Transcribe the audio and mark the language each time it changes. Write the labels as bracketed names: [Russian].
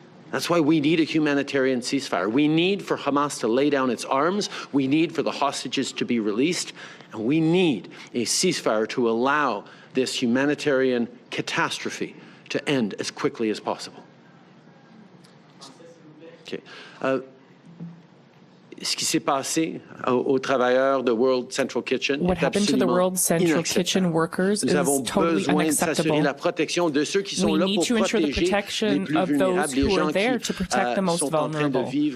[English] That's why we need a humanitarian ceasefire. We need for Hamas to lay down its arms. We need for the hostages to be released. And we need a ceasefire to allow this humanitarian catastrophe to end as quickly as possible. Okay. [French] Ce qui s'est passé aux travailleurs de World Central Kitchen. [English] What happened to the World Central Kitchen workers is totally unacceptable. We need to ensure the protection of those who are there to protect the most vulnerable.